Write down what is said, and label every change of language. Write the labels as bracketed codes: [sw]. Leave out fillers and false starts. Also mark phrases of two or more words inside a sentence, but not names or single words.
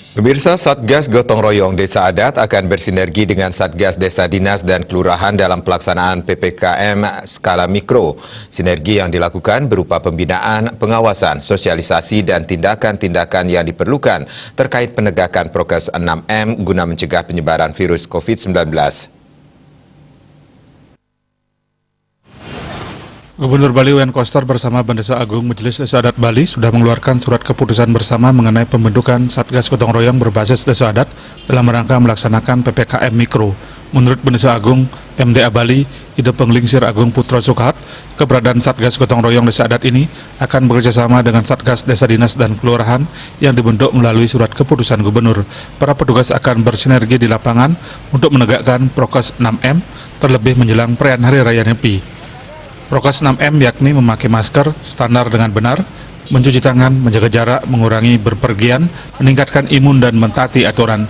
[id] Pemirsa, Satgas Gotong Royong Desa Adat akan bersinergi dengan Satgas Desa Dinas dan Kelurahan dalam pelaksanaan PPKM skala mikro. Sinergi yang dilakukan berupa pembinaan, pengawasan, sosialisasi, dan tindakan-tindakan yang diperlukan terkait penegakan prokes 6M guna mencegah penyebaran virus COVID-19. Gubernur Bali Wayan Koster bersama Bendesa Agung Majelis Desa Adat Bali sudah mengeluarkan surat keputusan bersama mengenai pembentukan Satgas Gotong Royong berbasis Desa Adat dalam rangka melaksanakan PPKM Mikro. Menurut Bendesa Agung MDA Bali, Ide Penglingsir Agung Putra Sukahat, keberadaan Satgas Gotong Royong Desa Adat ini akan bekerjasama dengan Satgas Desa Dinas dan Kelurahan yang dibentuk melalui surat keputusan Gubernur. Para petugas akan bersinergi di lapangan untuk menegakkan prokes 6M, terlebih menjelang perayaan Hari Raya Nyepi. Prokes 6M yakni memakai masker, standar dengan benar, mencuci tangan, menjaga jarak, mengurangi berpergian, meningkatkan imun dan mentaati aturan.